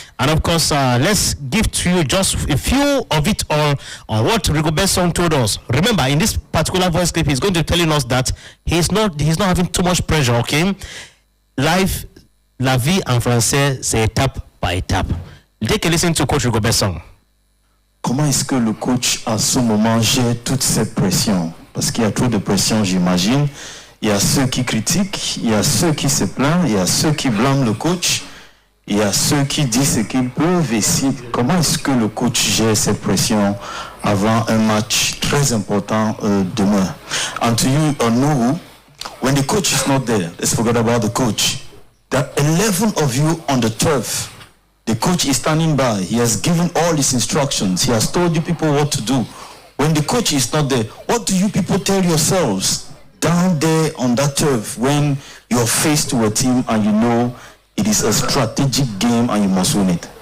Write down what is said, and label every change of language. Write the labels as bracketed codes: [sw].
[en] And, of course, let's give to you just a few of it all on what Rigobert Song told us. Remember, in this particular voice clip, he's going to be telling us that he's not having too much pressure, okay? Life, [fr] la vie en français, c'est étape par étape. Dès que [en] listen to Coach Rigobert Song. [fr] Comment est-ce que le coach, à ce moment, gère toute cette pression? Parce qu'il y a trop de pression, j'imagine. Il y a ceux qui critiquent, il y a ceux qui se plaignent, il y a ceux qui blâment le coach, il y a ceux qui disent ce qu'ils peuvent. Et comment est-ce que le coach gère cette pression avant un match très important demain? [en] And to you, Nourou, when the coach is not there, let's forget about the coach. There are 11 of you on the turf. The coach is standing by. He has given all his instructions. He has told you people what to do. When the coach is not there, what do you people tell yourselves down there on that turf when you're faced to a team and you know it is a strategic game and you must win it?